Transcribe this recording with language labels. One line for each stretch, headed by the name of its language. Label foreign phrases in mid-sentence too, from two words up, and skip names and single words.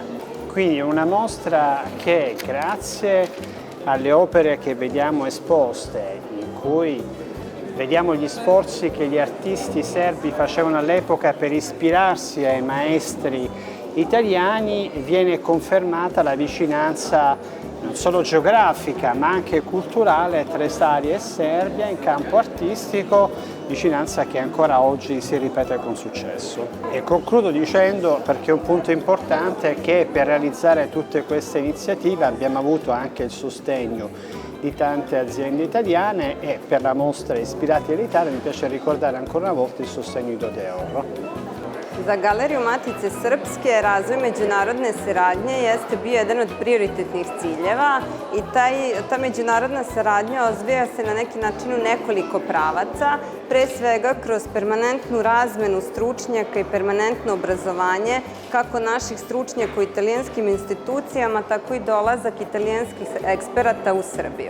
Italian: Quindi una mostra che, grazie alle opere che vediamo esposte, in cui vediamo gli sforzi che gli artisti serbi facevano all'epoca per ispirarsi ai maestri italiani, viene confermata la vicinanza non solo geografica ma anche culturale tra Italia e Serbia in campo artistico, vicinanza che ancora oggi si ripete con successo. E concludo dicendo, perché un punto importante è che per realizzare tutte queste iniziative abbiamo avuto anche il sostegno di tante aziende italiane e per la mostra Ispirati all'Italia mi piace ricordare ancora una volta il sostegno di DDOR.
Serbian: Za Galeriju Matice Srpske razvoj međunarodne saradnje jeste bio jedan od prioritetnih ciljeva i ta međunarodna saradnja odvija se na neki način u nekoliko pravaca. pre svega kroz permanentnu razmenu stručnjaka i permanentno obrazovanje, kako naših stručnjaka u italijanskim institucijama, tako i dolazak italijanskih eksperata u Srbiju.